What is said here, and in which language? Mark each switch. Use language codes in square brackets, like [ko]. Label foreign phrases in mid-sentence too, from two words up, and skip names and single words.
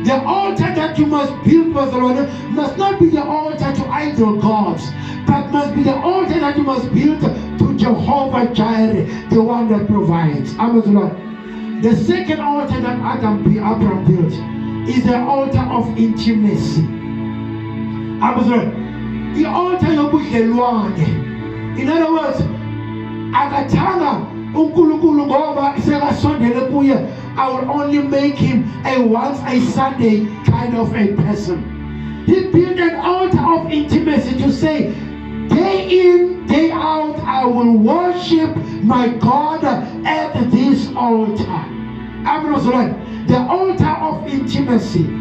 [en] The altar that you must build must not be the altar to idol gods, but must be the altar that you must build to Jehovah Jireh, the one that provides. Amazon. The second altar that Abraham built is the altar of intimacy. Amazon. The altar yobudlelwane. In other words, [zu] akathanga uNkulunkulu ngoba sekasondele kuye, [en] I will only make him a once a Sunday kind of a person. He built an altar of intimacy to say, day in, day out, I will worship my God at this altar. The altar of intimacy.